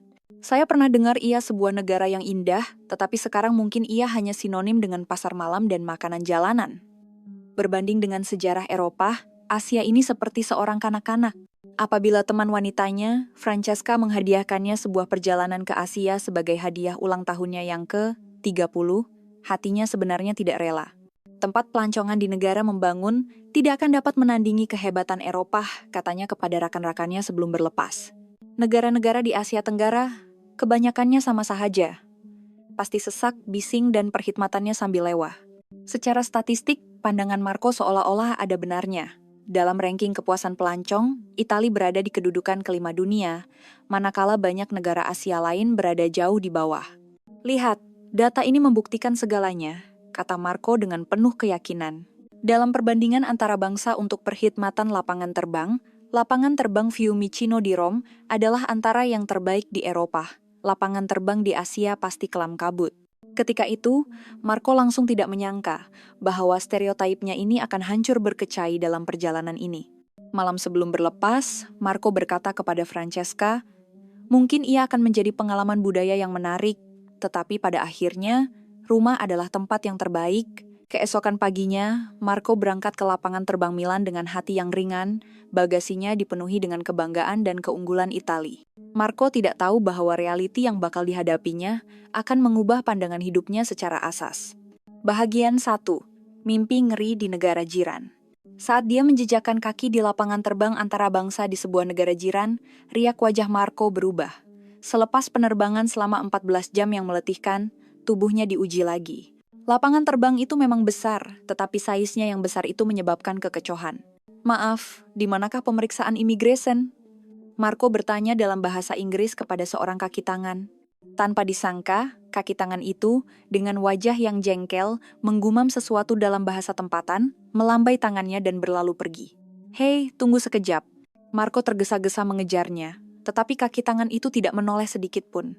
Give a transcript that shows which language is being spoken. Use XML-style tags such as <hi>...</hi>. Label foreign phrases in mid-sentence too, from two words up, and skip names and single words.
<ms>Saya pernah dengar ia sebuah negara yang indah, tetapi sekarang mungkin ia hanya sinonim dengan pasar malam dan makanan jalanan. Berbanding dengan sejarah Eropa, Asia ini seperti seorang kanak-kanak. Apabila teman wanitanya, Francesca, menghadiahkannya sebuah perjalanan ke Asia sebagai hadiah ulang tahunnya yang ke-30, hatinya sebenarnya tidak rela. Tempat pelancongan di negara membangun tidak akan dapat menandingi kehebatan Eropa, katanya kepada rakan-rakannya sebelum berlepas. Negara-negara di Asia Tenggara, kebanyakannya sama sahaja. Pasti sesak, bising, dan perkhidmatannya sambil lewah. Secara statistik, pandangan Marco seolah-olah ada benarnya. Dalam ranking kepuasan pelancong, Italia berada di kedudukan kelima dunia, manakala banyak negara Asia lain berada jauh di bawah. Lihat, data ini membuktikan segalanya, kata Marco dengan penuh keyakinan. Dalam perbandingan antara bangsa untuk perkhidmatan lapangan terbang Fiumicino di Rome adalah antara yang terbaik di Eropa. Lapangan terbang di Asia pasti kelam kabut. Ketika itu, Marco langsung tidak menyangka bahwa stereotipnya ini akan hancur berkecai dalam perjalanan ini. Malam sebelum berlepas, Marco berkata kepada Francesca, mungkin ia akan menjadi pengalaman budaya yang menarik, tetapi pada akhirnya, rumah adalah tempat yang terbaik. Keesokan paginya, Marco berangkat ke lapangan terbang Milan dengan hati yang ringan, bagasinya dipenuhi dengan kebanggaan dan keunggulan Italia. Marco tidak tahu bahwa realiti yang bakal dihadapinya akan mengubah pandangan hidupnya secara asas. Bahagian 1. Mimpi ngeri di negara jiran. Saat dia menjejakkan kaki di lapangan terbang antara bangsa di sebuah negara jiran, riak wajah Marco berubah. Selepas penerbangan selama 14 jam yang meletihkan, tubuhnya diuji lagi. Lapangan terbang itu memang besar, tetapi saiznya yang besar itu menyebabkan kekecohan. Maaf, di manakah pemeriksaan imigresen? Marco bertanya dalam bahasa Inggris kepada seorang kaki tangan. Tanpa disangka, kaki tangan itu, dengan wajah yang jengkel, menggumam sesuatu dalam bahasa tempatan, melambai tangannya dan berlalu pergi. Hei, tunggu sekejap. Marco tergesa-gesa mengejarnya, tetapi kaki tangan itu tidak menoleh sedikit pun.</ms>